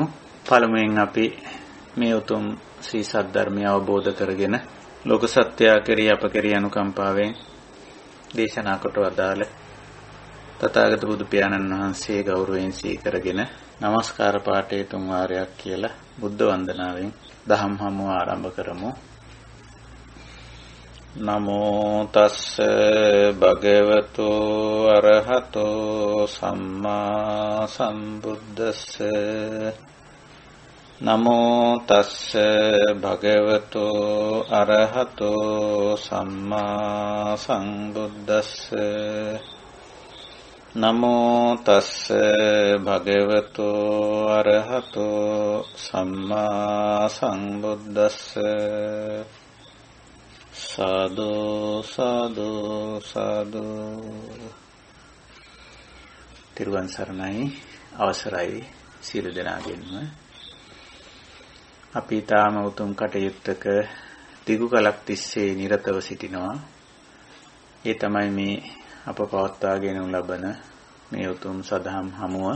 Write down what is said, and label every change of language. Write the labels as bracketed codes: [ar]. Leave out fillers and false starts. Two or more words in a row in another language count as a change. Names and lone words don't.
[si] පළමුවෙන් අපි මේ උතුම් ශ්‍රී සද්ධර්මය අවබෝධ කරගෙන ලෝක සත්‍යය කෙරෙහි අප කෙරෙහි අනුකම්පාවෙන් දේශනා කොට වදාළ තථාගත බුදු පියාණන් වහන්සේ ගෞරවයෙන් සීකරගෙන নমස්කාර පාඨය තුන් වාරයක් කියලා බුද්ධ වන්දනාවෙන් දහම් හමුව ආරම්භ කරමු. [pi] නමෝ තස්ස භගවතු අරහතෝ සම්මා සම්බුද්දස්ස නමෝ තස්ස භගවතු අරහතෝ සම්මා සම්බුද්දස්ස නමෝ තස්ස භගවතු අරහතෝ සම්මා සම්බුද්දස්ස සාදු සාදු සාදු. [si] තිරුවන් සරණයි, අවසරයි සියලු දෙනාගෙන්ම. අපි තාම උතුම් කටයුත්තක දිගු කලක් තිස්සේ නිරතව සිටිනවා. ඒ තමයි මේ අප පවත්වාගෙන ලබන මේ උතුම් සදහම් හමුව.